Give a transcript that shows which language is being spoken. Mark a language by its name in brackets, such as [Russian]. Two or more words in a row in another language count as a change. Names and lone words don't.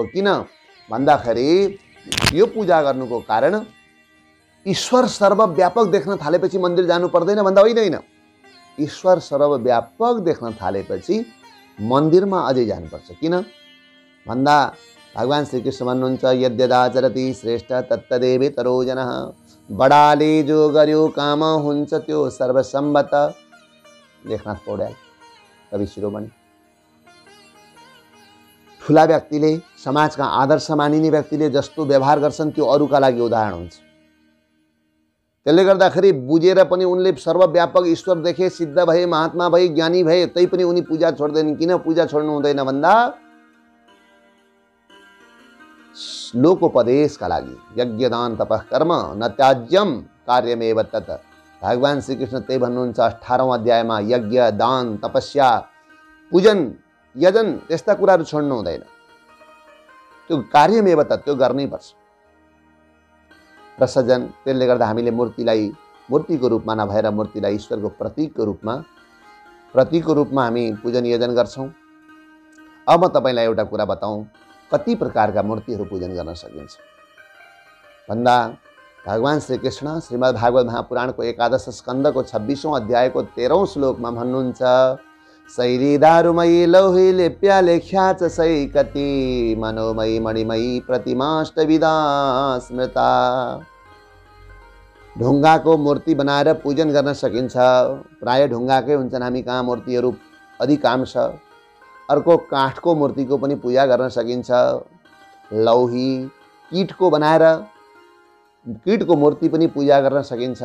[Nepali] किन भन्दाखेरि यो पूजा गर्नुको कारण ईश्वर सर्वव्यापक देख्न थालेपछि मन्दिर जानु पर्दैन भन्दा होइन। ईश्वर सर्वव्यापक देख्न थालेपछि मन्दिरमा अझै जानुपर्छ। किन भन्दा भगवान श्रीकृष्ण भन्नुहुन्छ [Sanskrit] यद्यदाचरति श्रेष्ठ तत्तदेवेतरो जनः, [Nepali] बडाले जो गर्यो काम हुन्छ त्यो सर्वसम्मत। लेखनाथ पौड्याल कवि शिरोमणि। ठुला व्यक्तिले, समाजका आदर्श मानिने व्यक्तिले जस्तो व्यवहार गर्छन् त्यो अरूका लागि उदाहरण हुन्छ। त्यसले गर्दाखेरि बुझेर पनि उनले सर्वव्यापक ईश्वर देखे, सिद्ध भए, महात्मा भए, ज्ञानी भए, तै पनि उनी पूजा छोड्दैनन्। किन पूजा छोड्नु हुँदैन भन्दा लोकोपदेशका लागि। [Sanskrit] यज्ञ दान तपः कर्म न त्याज्यम कार्यमेव तत्। [Nepali] भगवान श्रीकृष्ण त्यही भन्नुहुन्छ 18औं अध्यायमा, यज्ञ दान तपस्या पूजन यजन त्यस्ता कुराहरू छोड्नु हुँदैन, त्यो [Sanskrit] कार्यमेव तत्, [Nepali] त्यो गर्नै पर्छ। र सज्जन, त्यसले गर्दा हामीले मूर्तिलाई मूर्तिको रूपमा नभएर मूर्तिलाई ईश्वरको प्रतीकको रूपमा हामी पूजन यजन गर्छौँ। अब म तपाईँलाई एउटा कुरा बताऊँ, कति प्रकारका मूर्तिहरू पूजन गर्न सकिन्छ भन्दा भगवान श्रीकृष्ण श्रीमद् भागवत महापुराणको 11 स्कन्धको 26औं अध्यायको 13औं श्लोकमा भन्नुहुन्छ [Sanskrit] शैली दारुमयी लौही लेप्या लेख्या च सैकति मनोमयी मणिमयी प्रतिमाष्टविदा स्मृता। [Nepali] ढुङ्गाको मूर्ति बनाएर पूजन गर्न सकिन्छ। प्राय ढुङ्गाकै हुन्छन् हामी कहाँ मूर्तिहरू अधिकांश। अर्को काठको मूर्तिको पनि पूजा गर्न सकिन्छ। लौही कीटको बनाएर कीटको मूर्ति पनि पूजा गर्न सकिन्छ।